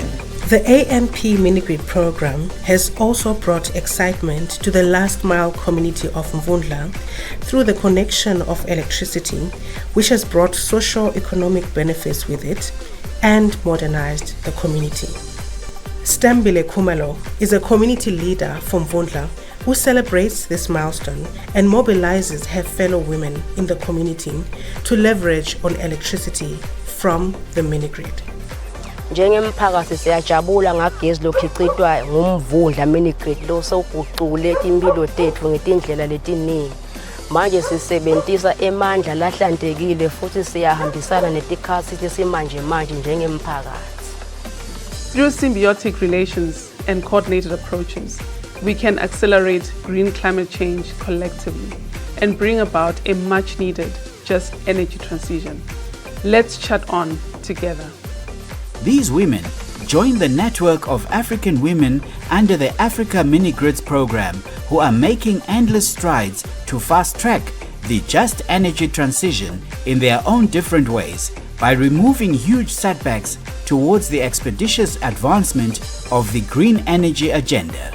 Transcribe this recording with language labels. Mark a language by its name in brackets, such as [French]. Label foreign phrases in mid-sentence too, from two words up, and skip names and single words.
[English] The AMP Minigrid program has also brought excitement to the last mile community of Mvundla through the connection of electricity, which has brought socio-economic benefits with it and modernized the community. Stambile Kumalo is a community leader from Mvundla who celebrates this milestone and mobilizes her fellow women in the community to leverage on electricity from the Minigrid. [Swati] Njengemphakathi siyajabula ngagezi lokhicitwa ngumvundla Minigrid lo sewugucule impilo tethu ngetindlela letiningi. Manje sisebenzisa emandla lahlantekile futhi siyahambisana netikhathi simanje njengemphakathi. [English] Through symbiotic relations and coordinated approaches, we can accelerate green climate change collectively and bring about a much-needed just energy transition. Let's chat on together. These women join the network of African women under the Africa Minigrids program who are making endless strides to fast-track the just energy transition in their own different ways by removing huge setbacks towards the expeditious advancement of the green energy agenda.